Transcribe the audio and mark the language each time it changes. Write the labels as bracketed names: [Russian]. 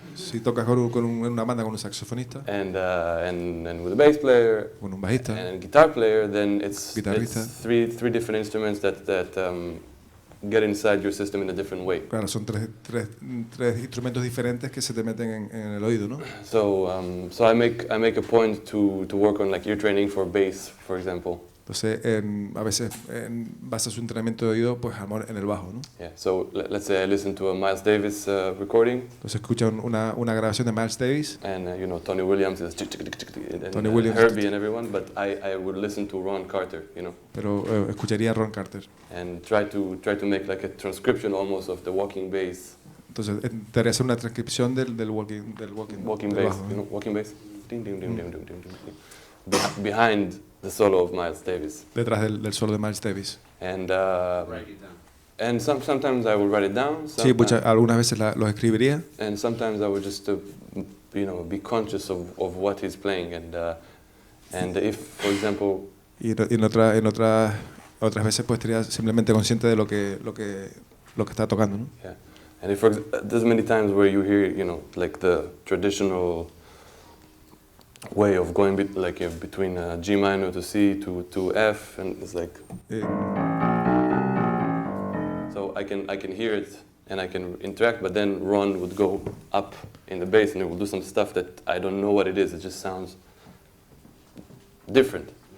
[Spanish] Si tocas con una banda con un saxofonista. [English] And with a bass player. [Spanish] Con un bajista. [English] And a guitar player, then it's three different instruments that get inside your system in a different way. [Spanish] Claro, son tres instrumentos diferentes que se te meten en el oído, ¿no? [English] So I make a point to work on like ear training for bass, for example. [Spanish] Entonces, a veces basa su entrenamiento de oído pues en el bajo, ¿no? [English] Yeah. So let's say I listen to a Miles Davis recording. [Spanish] Entonces escucha una grabación de Miles Davis. [English] And Tony Williams is Tony Williams, Herbie and everyone, but I would listen to Ron Carter, [Spanish] Pero escucharía a Ron Carter. [English] And try to make like a transcription almost of the walking bass. [Spanish] Entonces intentaría hacer una transcripción del walking [English] bass, [Spanish] bajo, [English] walking bass. Ding ding ding ding ding ding ding. Behind the solo of Miles Davis. [Spanish] Detrás del solo de Miles Davis. [English] And write it down. And sometimes I will write it down. [Spanish] Sí, algunas veces los escribiría. [English] And sometimes I would just be conscious of what he's playing and if, for example. [Spanish] Y en otras veces pues estaría simplemente consciente de lo que está tocando, ¿no? [English] Yeah. And if there's many times where you hear like the traditional way of going between G minor to C to F, and it's like so I can hear it and I can interact, but then Ron would go up in the bass and he would do some stuff that I don't know what it is. It just sounds different.